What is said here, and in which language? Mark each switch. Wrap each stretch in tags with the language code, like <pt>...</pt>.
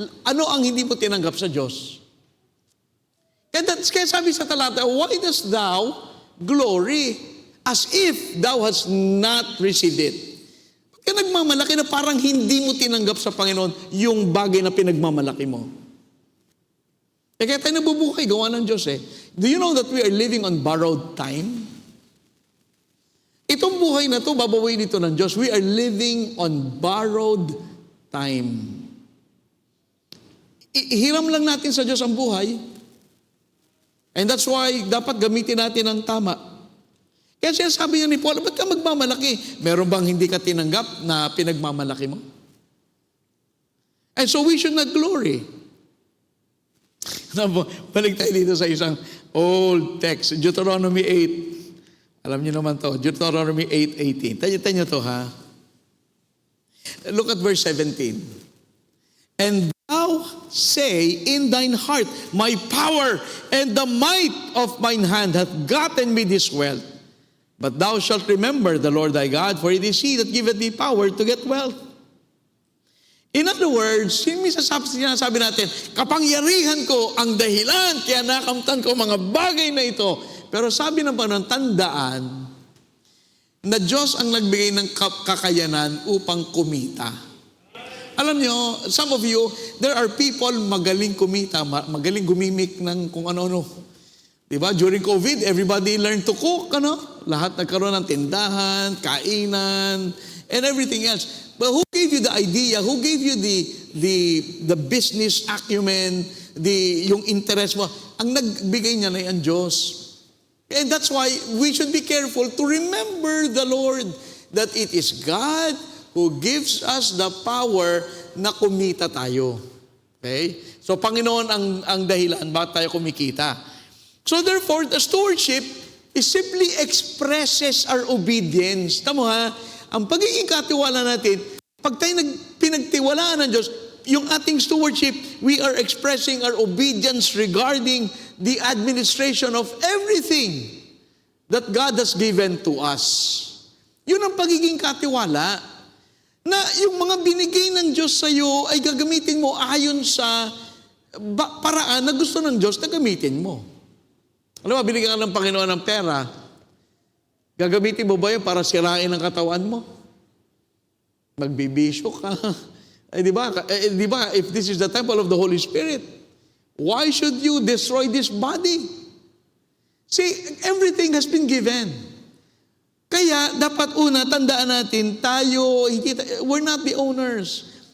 <tl>Ano ang hindi mo tinanggap sa Diyos? Kaya sabi sa talata,</tl> <en>why dost thou glory as if thou hast not received it?</en> <tl>Kaya nagmamalaki na parang hindi mo tinanggap sa Panginoon yung bagay na pinagmamalaki mo. Kaya tayo nabubuhay, gawa ng Diyos eh.</tl> <en>Do you know that we are living on borrowed time?</en> <tl>Itong buhay na to, babawiin ito ng Diyos.</tl> <en>We are living on borrowed time.</en> <tl>Hiram lang natin sa Diyos ang buhay. And that's why dapat gamitin natin ang tama. Kaya siya sabi niya ni Paul, ba't ka magmamalaki? Meron bang hindi ka tinanggap na pinagmamalaki mo?</tl> <en>And so we should not glory.</en> <tl>Balik tayo dito sa isang old text, Deuteronomy 8. Alam niyo naman to, Deuteronomy 8:18. Tayo to ha.</tl> <en>Look at verse 17. And thou say in thine heart, my power and the might of mine hand hath gotten me this wealth. But thou shalt remember the Lord thy God, for it is He that giveth thee power to get wealth.</en> <tl>In other words, sinasabi natin, kapangyarihan ko ang dahilan, kaya nakamtan ko mga bagay na ito. Pero sabi ng Panginoon, tandaan na Diyos ang nagbigay ng kakayanan upang kumita. Alam nyo,</tl> <en>some of you, there are people</en> <tl>magaling kumita, magaling gumimik ng kung ano-ano. Diba?</tl> <en>During COVID, everybody learned to cook,</en> <tl>Lahat nagkaroon ng tindahan, kainan,</tl> <en>and everything else. But who gave you the idea? Who gave you the business acumen, yung interest mo?</en> <tl>Ang nagbigay niya na ang Diyos.</tl> <en>And that's why we should be careful to remember the Lord, that it is God who gives us the power</en> <tl>na kumita tayo.</tl> <en>Okay?</en> <tl>So, Panginoon ang dahilan bakit tayo kumikita.</tl> <en>So, therefore, the stewardship is simply expresses our obedience. Tamo ha?</en> <tl>Ang pagiging katiwala natin, pag tayo pinagtiwalaan ng Diyos, yung ating</tl> <en>stewardship, we are expressing our obedience regarding the administration of everything that God has given to us.</en> <tl>Yun ang pagiging katiwala, na yung mga binigay ng Diyos sa iyo ay gagamitin mo ayon sa paraan na gusto ng Diyos na gamitin mo. Alam mo, binigyan ka ng Panginoon ng pera, gagamitin mo ba yun para sirain ang katawan mo? Magbibisyo ka.</tl> <en>Di ba, if this is the temple of the Holy Spirit, why should you destroy this body? See, everything has been given.</en> <tl>Kaya, dapat una, tandaan natin,</tl> <en>we're not the owners.</en>